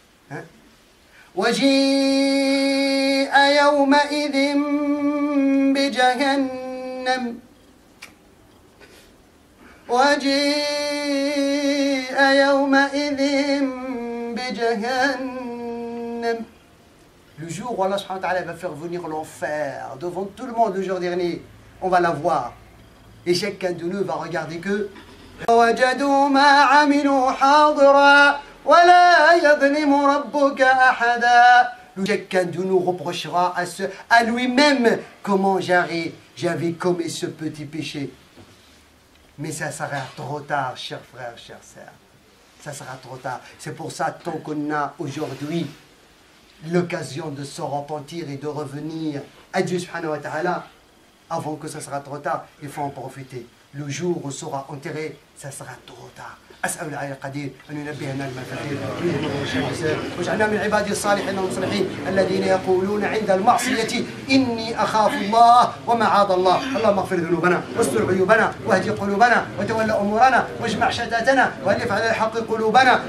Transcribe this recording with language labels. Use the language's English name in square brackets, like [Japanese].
[Arabic] Hein? وَجِيءَ يَوْمَئِذٍ بِجَهَنَّمَ وَجِيءَ يَوْمَئِذٍ بِجَهَنَّمَ. [French] Le jour où Allah subhanahu wa ta'ala va faire venir l'enfer devant tout le monde le jour dernier, on va la voir. Et chacun de nous va regarder que [Arabic] وَوَجَدُوا مَا عَمِلُوا حَاضِرًا وَلَا يَظْلِمُ رَبُّكَ أَحَدًا. [French] Chacun de nous reprochera à lui-même comment j'avais commis ce petit péché. Mais ça sera trop tard, chers frères, chères sœurs. Ça sera trop tard. C'est pour ça, tant qu'on a aujourd'hui l'occasion de se repentir et de revenir à Dieu subhanahu wa ta'ala, avant que ça sera trop tard, il faut en profiter. Le jour où on sera enterré, ça sera trop tard. [Arabic] أسأل العلي القدير أن ينبهنا لما الخير واجعلنا من عباده الصالحين المصلحين الذين يقولون عند المعصية إني أخاف الله ومعاذ الله. اللهم اغفر ذنوبنا واستر عيوبنا واهد قلوبنا وتول أمورنا واجمع شتاتنا وألف على الحق قلوبنا.